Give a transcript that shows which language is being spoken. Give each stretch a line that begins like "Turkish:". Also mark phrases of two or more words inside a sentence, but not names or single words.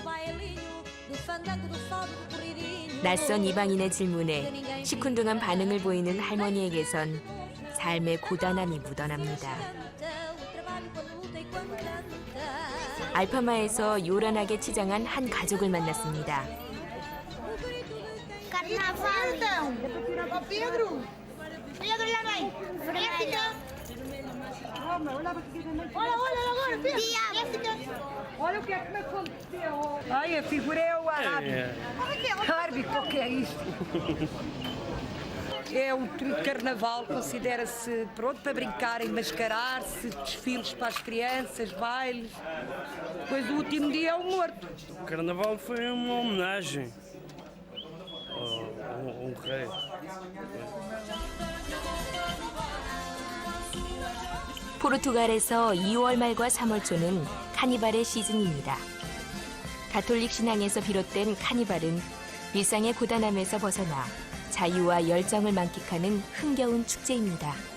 Korean: 낯선 이방인의 질문에 시큰둥한 반응을 보이는 할머니에게선 삶의 고단함이 묻어납니다. 알파마에서 요란하게 치장한 한 가족을 만났습니다.
Portuguese: Carnaval. Pedro. Pedro, lá vem. Vermelho. Olha agora, Pedro. Olha o que é que me aconteceu. Ai, a figura é o árabe. Árabe, o que é isto? É um período de carnaval, considera-se pronto para brincar, mascarar-se, desfiles para as crianças, bailes. Depois o último dia é o morto. O carnaval foi uma homenagem ao rei.
Korean: 포르투갈에서 2월 말과 3월 초는 카니발의 시즌입니다. 가톨릭 신앙에서 비롯된 카니발은 일상의 고단함에서 벗어나 자유와 열정을 만끽하는 흥겨운 축제입니다.